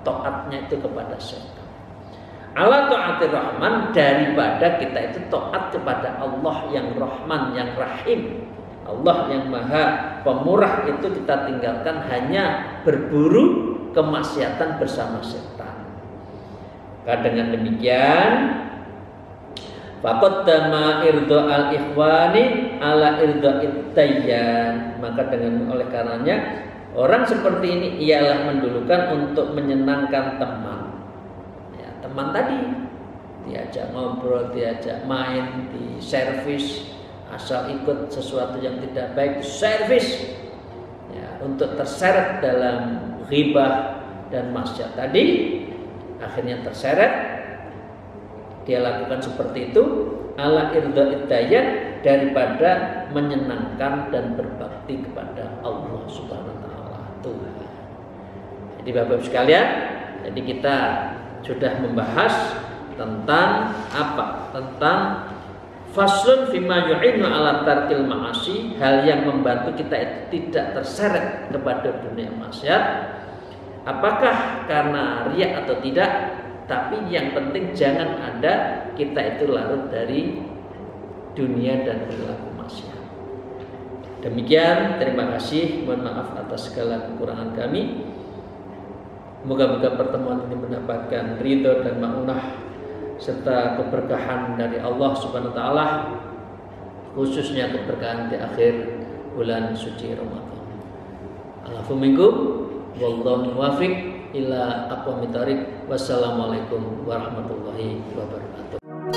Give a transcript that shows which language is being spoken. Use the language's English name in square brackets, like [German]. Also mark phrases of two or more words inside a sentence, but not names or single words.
[Indonesian] Taatnya itu kepada syaitan. [Arabic] على طاعة الرحمن, [Indonesian] daripada kita itu taat kepada Allah yang Rahman, yang Rahim. Allah yang Maha Pemurah itu kita tinggalkan hanya berburu kemaksiatan bersama setan. Maka dengan demikian [Arabic] فقدم إرضاء الإخوان على إرضاء الديان. [Indonesian] Maka oleh karenanya orang seperti ini ialah mendulukan untuk menyenangkan teman. Ya, teman tadi diajak ngobrol, diajak main, di servis, asal ikut sesuatu yang tidak baik servis. Ya, untuk terseret dalam ghibah dan maksiat tadi, akhirnya terseret. Dia lakukan seperti itu [Arabic] على إرضاء الديان, [Indonesian] daripada menyenangkan dan berbakti kepada Allah [Arabic] سبحانه وتعالى [Indonesian] Tuhan. Jadi Bapak-Ibu sekalian, jadi kita sudah membahas tentang apa? [Arabic] Tentang فصل فيما يعين على ترك المعاصي, [Indonesian] hal yang membantu kita itu tidak terseret kepada dunia maksiat. Apakah karena riya atau tidak? Tapi yang penting jangan ada kita itu larut dari dunia dan perilaku maksiat. Demikian, terima kasih. Mohon maaf atas segala kekurangan kami. Moga-moga pertemuan ini mendapatkan ridho dan maunah serta keberkahan dari Allah [Arabic] سبحانه وتعالى, [Indonesian] khususnya keberkahan di akhir bulan suci Ramadan. [Arabic] الله منكم والله الموفق إلى أقوم الطريق. والسلام عليكم ورحمة الله وبركاته.